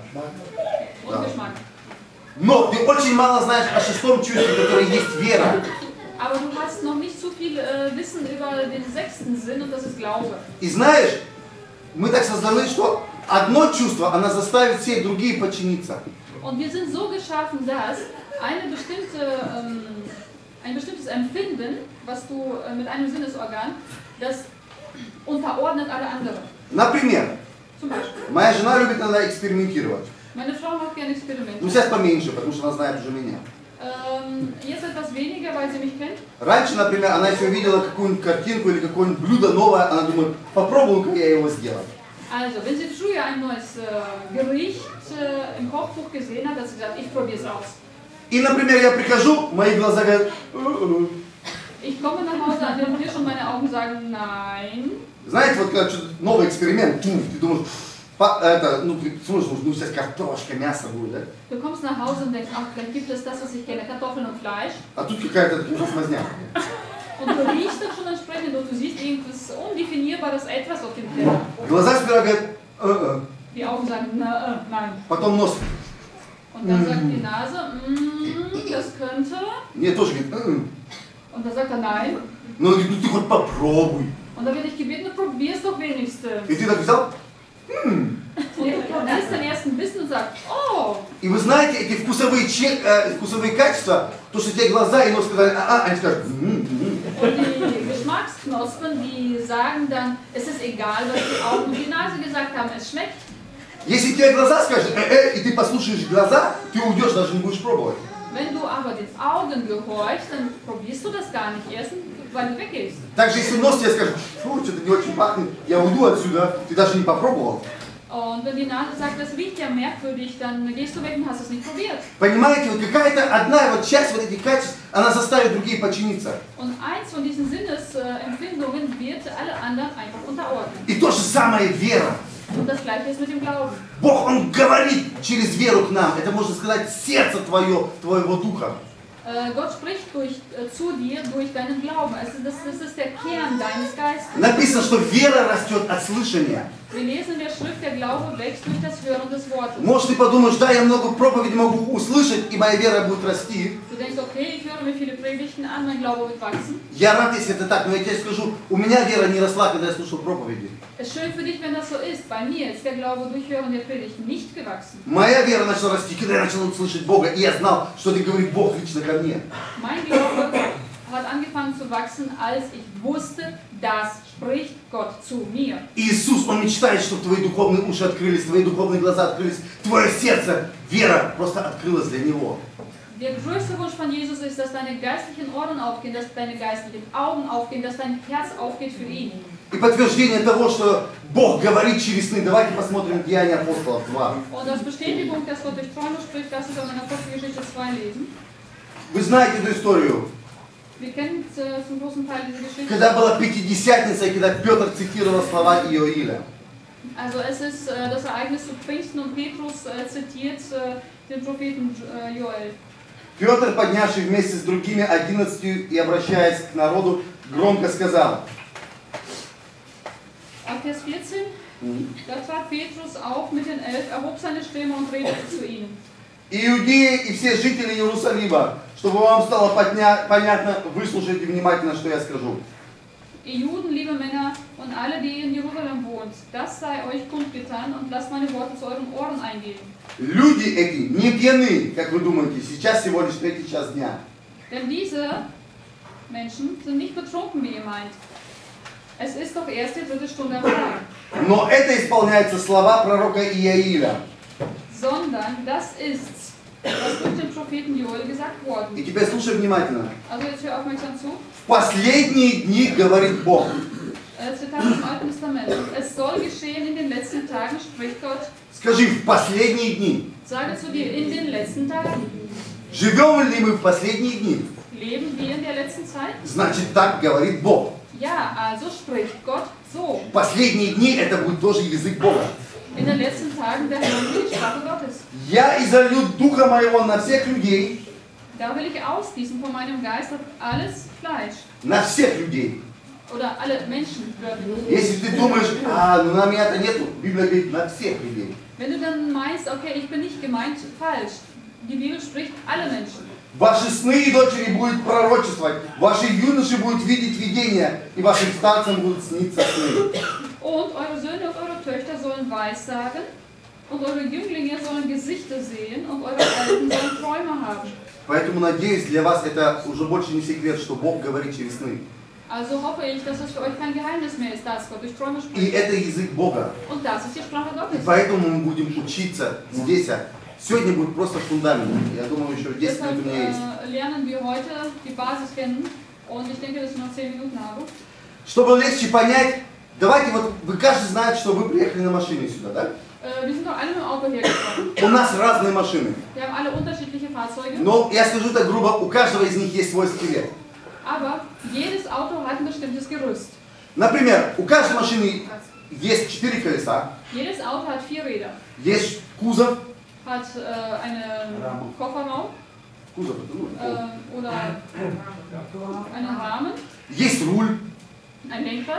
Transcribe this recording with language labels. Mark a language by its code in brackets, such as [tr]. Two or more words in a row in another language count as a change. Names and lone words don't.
[de] und Geschmack. [ru] Но ты очень мало знаешь о 6-м чувстве, которое есть вера. [de] Aber du hast noch nicht so viel Wissen über den 6. Sinn und das ist Glaube. [ru] И знаешь, мы так созданы, что одно чувство, оно заставит все другие подчиниться. [de] Und wir sind so geschaffen, dass ein bestimmtes Empfinden, was du mit einem Sinnesorgan, das unterordnet alle anderen. [ru] Например, [de] Zum Beispiel. [ru] моя жена любит иногда экспериментировать. [de] Meine Frau macht gerne Experimente. [ru] Ну сейчас поменьше, потому что она знает уже меня. [de] Jetzt etwas weniger, weil sie mich kennt. [ru] Раньше, например, она если увидела какую-нибудь картинку или какое-нибудь блюдо новое, она думает, попробую-ка я его сделать. [de] Also, wenn sie früher ein neues Gericht im Kochbuch gesehen hat, hat sie gesagt, ich probiere es aus. [ru] И, например, я прихожу, мои глаза говорят, [de] Ich komme nach Hause an den Tisch und meine Augen sagen nein. [ru] знаете, вот когда что-то новый эксперимент, ты думаешь, это, ну ты слушай, ну сейчас картошка, мясо будет, да? [de] Du kommst nach Hause und denkst, ach, vielleicht gibt es das, was ich kenne, Kartoffeln und Fleisch. [ru] А тут какая-то размазня. [de] Und du riechst das schon entsprechend und du siehst irgendwas Undefinierbares, etwas auf dem Teller. [ru] Глаза сперва говорят, [de] Die Augen sagen na, nein. [ru] Потом нос. [de] Und dann sagt die Nase, das könnte. [ru] Нет, тоже говорит. [de] Und dann sagt er nein. [ru] Но он говорит, ну ты хоть попробуй. [de] Und dann wird ich gebeten, probier's doch wenigstens. [ru] И ты так взял. [de] Und du probierst dann erst ein bisschen und sagst, oh. [ru] И вы знаете, эти вкусовые качества, то, что тебе глаза и нос сказали, они скажут. [de] Und die Geschmacksknospen, die sagen dann, es ist egal, was die Augen und die Nase gesagt haben, es schmeckt. [ru] Если тебе глаза скажут, и ты послушаешь глаза, ты уйдешь, даже не будешь пробовать. [de] Wenn du aber den Augen gehorchst, dann probierst du das gar nicht erst, weil du weggehst. [ru] Также если нос тебе скажет, фу, что-то не очень пахнет, я уйду отсюда, ты даже не попробовал. [de] Und wenn die Nase sagt, das riecht ja merkwürdig, dann gehst du weg und hast es nicht probiert. [ru] Понимаете, вот какая-то одна вот часть вот этих качеств, она заставит другие подчиниться. [de] Und eins von diesen Sinnesempfindungen wird alle anderen einfach unterordnen. [ru] И то же самое вера. [de] Und das gleiche ist mit dem Glauben. [ru] Бог, Он говорит через веру к нам. Это, можно сказать, сердце твоего духа. [de] Gott spricht zu dir durch deinen Glauben. Das ist der Kern deines Geistes. [ru] Написано, что вера растет от слышания. [de] Wir lesen in der Schrift, der Glaube wächst durch das Hören des Wortes. [ru] Может, ты подумаешь, да, я много проповедей могу услышать, и моя вера будет расти. [de] Du denkst, okay, ich höre mir viele Predigten an, mein Glaube wird wachsen. [ru] Я рад, если это так, но я тебе скажу, у меня вера не росла, когда я слушал проповеди. [de] Es ist schön für dich, wenn das so ist. Bei mir ist der Glaube durch Hören der Predigten nicht gewachsen. [ru] Моя вера начала расти, когда я начал слышать Бога, и я знал, что это говорит Бог лично ко мне. [de] Mein Glaube hat angefangen zu wachsen, als ich wusste, das spricht Gott zu mir. [ru] Иисус, Он мечтает, чтобы твои духовные уши открылись, твои духовные глаза открылись, твое сердце, вера просто открылась для Него. [de] Der größte Wunsch von Jesus ist, dass deine geistlichen Ohren aufgehen, dass deine geistlichen Augen aufgehen, dass dein Herz aufgeht für ihn. [ru] И подтверждение того, что Бог говорит через сны. Давайте посмотрим Деяния апостолов 2. [de] Und als Bestätigung, dass Gott durch Träume spricht, lass uns auch in Apostelgeschichte 2 lesen. [ru] Вы знаете эту историю. [de] Wir kennen zum großen Teil diese Geschichte. [ru] Когда была Пятидесятница, и когда Петр цитировал слова Иоиля. [de] Also es ist das Ereignis zu Pfingsten und Petrus zitiert den Propheten Joel. [ru] Петр, поднявший вместе с другими 11 и обращаясь к народу, громко сказал. [de] Ab Vers 14, da trat Petrus auf mit den 11, erhob seine Stimme und redete zu ihnen. [ru] Иудеи и все жители Иерусалима, чтобы вам стало понятно, выслушайте внимательно, что я скажу. [de] Ihr Juden, liebe Männer und alle, die in Jerusalem wohnt, das sei euch kundgetan und lasst meine Worte zu euren Ohren eingehen. [ru] Люди эти не пьяны, как вы думаете, сейчас всего лишь 3 час дня. [de] Denn diese Menschen sind nicht betrunken, wie ihr meint. Es ist doch erst die 3. Stunde am Tag. [ru] Но это исполняются слова пророка Иоиля. [de] Sondern das ist, was durch den Propheten Joel gesagt worden. [ru] И теперь слушай внимательно. [de] Also jetzt hör aufmerksam zu. [ru] В последние дни говорит Бог. [de] Zitat aus dem Alten Testament. Es soll geschehen in den letzten Tagen, spricht Gott. [ru] Скажи, в последние дни. [de] Sage zu dir, in den letzten Tagen. [ru] Живем ли мы в последние дни? [de] Leben wir in der letzten Zeit? [ru] Значит, так говорит Бог. [de] Ja, also spricht Gott so. [ru] В последние дни это будет тоже язык Бога. [de] In den letzten Tagen der hören wir die Sprache Gottes. [ru] Я изолью духа моего на всех людей. [de] Da will ich ausgießen von meinem Geist auf alles Fleisch. [ru] На всех людей. [de] Oder alle Menschen. [ru] Если ты думаешь, ну на меня-то нету, Библия говорит, на всех людей. [de] Wenn du dann meinst, okay, ich bin nicht gemeint, falsch. Die Bibel spricht alle Menschen. [ru] Ваши сны и дочери будут пророчествовать, ваши юноши будут видеть видения, и вашим старцам будут сниться сны. [de] Und eure Söhne und eure Töchter sollen Weissagen, und eure Jünglinge sollen Gesichter sehen, und eure Alten sollen Träume haben. [ru] Поэтому, надеюсь, для вас это уже больше не секрет, что Бог говорит через сны. [de] Also hoffe ich, dass es für euch kein Geheimnis mehr ist, dass Gott durch Träume [ru] И [de] spricht. [ru] это язык Бога. [de] Und das ist die Sprache [ru] И [de] Gottes. [ru] поэтому мы будем учиться здесь. Сегодня будет просто фундамент. Я думаю, еще 10 минут у меня есть. [de] Deshalb lernen wir heute die Basis kennen, und ich denke, dass ich noch 10 Minuten habe. [ru] Чтобы легче понять, давайте вот, вы каждый знает, что вы приехали на машине сюда, да? [de] Wir sind doch alle mit dem Auto hergekommen. [ru] У нас разные машины. [de] Wir haben alle unterschiedliche Fahrzeuge. [ru] Но я скажу так грубо, у каждого из них есть свой скелет. [de] Aber jedes Auto hat ein bestimmtes Gerüst. [ru] Например, у каждой машины есть 4 колеса, [de] Jedes Auto hat 4 Räder. [ru] есть кузов, [de] Hat einen Kofferraum oder einen Rahmen, [ru] есть руль, [de] ein Lenkrad,